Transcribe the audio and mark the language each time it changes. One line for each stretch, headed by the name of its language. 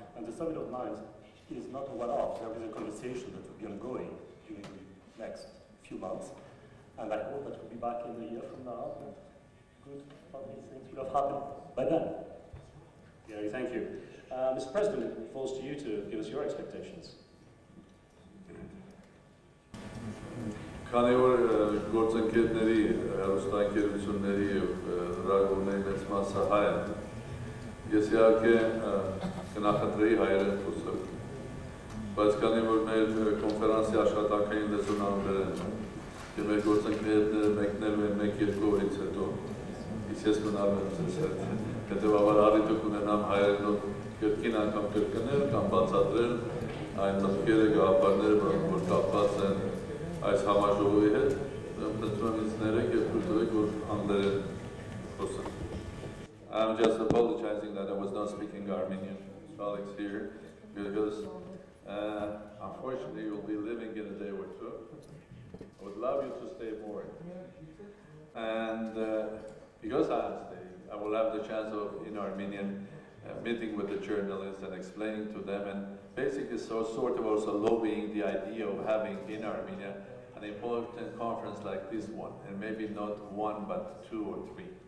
English: And the Summit of Minds is not a one-off. There is a conversation that will be ongoing during the next few months, and I hope that we'll be back in a year from now, and good, positive things will have happened by then. Gary, thank you. Mr. President, it falls to you to give us your expectations.
Armenian: Քանի որ գործընկերների, հեռուստաընկերությունների եւ լրագրողների մեծ մասը հայ են, ես իհարկե կնախընտրեի հայերեն խոսել, բայց քանի որ մեր կոնֆերանսի աշխատանքային լեզուն անգլերեն է, եւ մեր գործընկերները մեկնելու են 1-2 օրից հետո, իսկ ես մնալու եմ ձեզ հետ, հետեւաբար առիթ կունենամ հայերենով կրկին անգամ կրկնել կամ բացատրել այն մտքերը, գաղափարները, որ կապված են այս համաժողովի հետ, մտնում ինձ ներեք եւ թույլ տվեք, որ անգլերեն խոսեմ.
English: I'm just apologizing that I was not speaking Armenian, Alex here, because unfortunately you'll be living in a day or two. I would love you to stay more. And because have the chance of, in Armenian, meeting with the journalists and explaining to them, and basically sort of also lobbying the idea of having in Armenia an important conference like this one, and maybe not one, but 2 or 3.